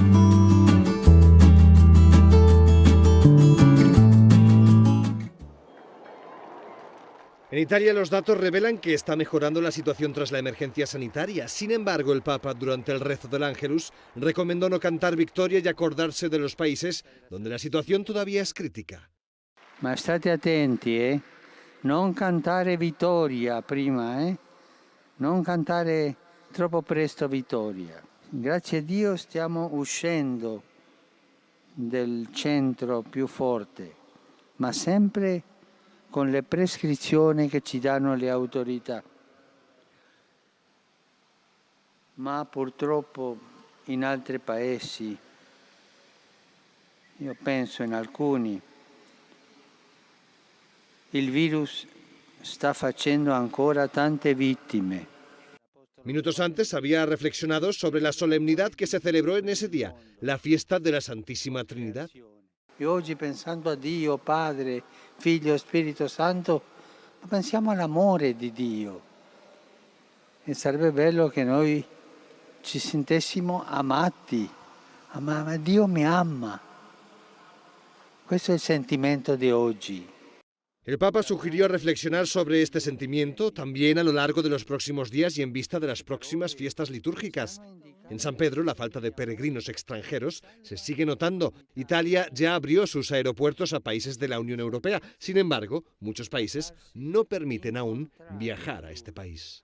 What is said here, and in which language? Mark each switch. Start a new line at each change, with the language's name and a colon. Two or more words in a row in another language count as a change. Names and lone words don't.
Spanish: En Italia los datos revelan que está mejorando la situación tras la emergencia sanitaria. Sin embargo, el Papa, durante el rezo del Ángelus, recomendó no cantar victoria y acordarse de los países donde la situación todavía es crítica.
Italian: Ma state attenti, non cantare vittoria prima, non cantare troppo presto vittoria. Grazie a Dio stiamo uscendo del centro più forte, ma sempre con le prescrizioni che ci danno le autorità. Ma purtroppo in altri paesi, io penso in alcuni, il virus sta facendo ancora tante vittime.
Spanish: Minutos antes había reflexionado sobre la solemnidad que se celebró en ese día, la fiesta de la Santísima Trinidad.
Italian: E oggi pensando a Dio, Padre, Figlio e Spirito Santo, pensiamo all'amore di Dio. E sarebbe bello che noi ci sentissimo amati. Ma Dio mi ama. Questo è il sentimento di oggi.
Spanish: El Papa sugirió reflexionar sobre este sentimiento también a lo largo de los próximos días y en vista de las próximas fiestas litúrgicas. En San Pedro, la falta de peregrinos extranjeros se sigue notando. Italia ya abrió sus aeropuertos a países de la Unión Europea. Sin embargo, muchos países no permiten aún viajar a este país.